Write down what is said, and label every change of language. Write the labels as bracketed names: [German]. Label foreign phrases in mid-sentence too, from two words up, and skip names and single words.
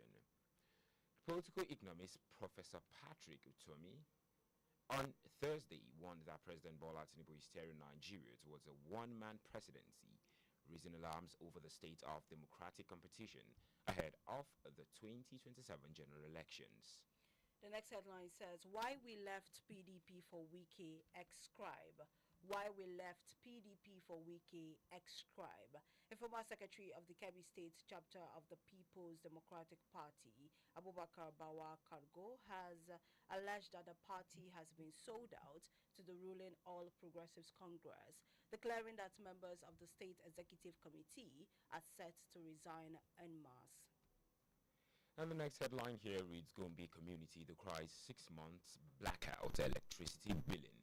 [English] Political economist Professor Patrick Utomi on Thursday warned that President Bola Tinubu is steering Nigeria towards a one-man presidency, raising alarms over the state of democratic competition ahead of the 2027 general elections. The next headline says, Why we left PDP for Wike, ex-scribe. Why we left PDP for Wike, ex-scribe. A former secretary of the Kebbi State chapter of the People's Democratic Party, Abubakar Bawa Kargo, has alleged that the party has been sold out to the ruling All Progressives Congress, declaring that members of the State Executive Committee are set to resign en masse. And the next headline here reads, Gombe community decries 6 months blackout electricity billing.